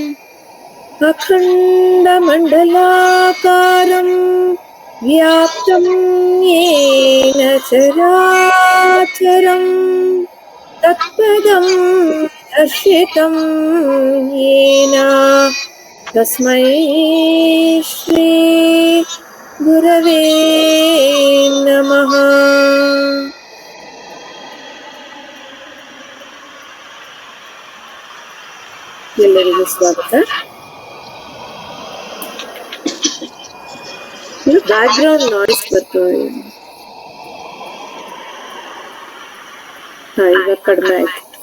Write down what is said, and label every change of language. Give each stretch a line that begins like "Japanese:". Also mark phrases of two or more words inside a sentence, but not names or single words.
Sanskrit: ಅಖಂಡ ಮಂಡಲಾಕಾರಂ ವ್ಯಾಪ್ತಂ ಯೇನ ಚರಾಚರಂ ತತ್ಪದಂ ದರ್ಶಿತಂ ಯೇನ ತಸ್ಮೈ ಶ್ರೀ ಗುರವೇ ನಮಃ.
Kannada: ಎಲ್ಲರಿಗೂ ಸ್ವಾಗತ.
English: background noise
Kannada: ಬರ್ತದೆ. ಈಗ ಕಡಿಮೆ ಆಯ್ತು.